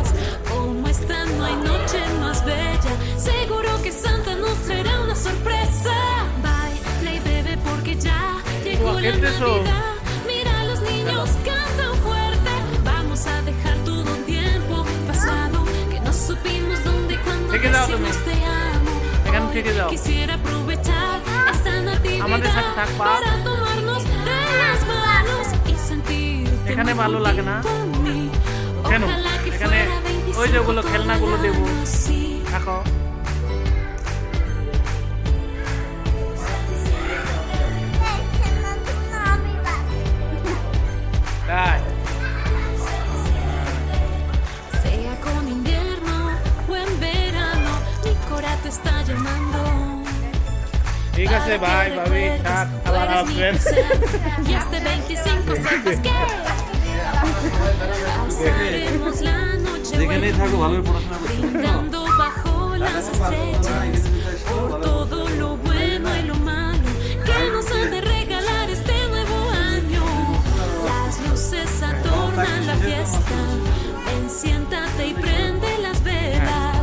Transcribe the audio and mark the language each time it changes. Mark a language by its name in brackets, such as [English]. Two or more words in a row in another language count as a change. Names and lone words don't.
[Spanish] Como esta no hay noche más bella, seguro que Santa nos traerá una sorpresa. Baila y bebe porque ya llegó la Navidad. Mira a los niños cantan fuerte, vamos a dejar todo un tiempo pasado que no supimos dónde y cuándo [English] Check it out, [Spanish] decimos man. te amo. [English] Check [Spanish] Hoy [English] it out. [Spanish] quisiera aprovechar esta [Bangla] আমাদের সাথে [Spanish] natividad [Bangla] থাকবা। [Spanish] para tomarnos de las manos y sentirte [Bangla] এখানে [Spanish] muy [Bangla] ভালো লাগে না? [Spanish] junto a mí. [Bangla] কেন? [Spanish] Ojalá que [Bangla] এখানে [Spanish] fuera 25 [Bangla] ওই যেগুলো খেলনাগুলো [Spanish] todo el [Bangla] দেবো [Spanish] año, sí. [Bangla] থাকো তাই [Spanish] Sea con invierno o en verano, mi cora te está llamando. [Bangla] ঠিক আছে ভাই ভাবি থাক আবার আসবেন [Spanish] Y este 25 sepas que pasaremos la noche [Bangla] যেখানেই থাকো ভালোই পড়াশোনা করতে হবে। [Spanish] brindando bajo las estrellas por todo lo bueno y lo malo que nos han de regalar este nuevo año. Las luces adornan la fiesta, enciéntate y prende las velas.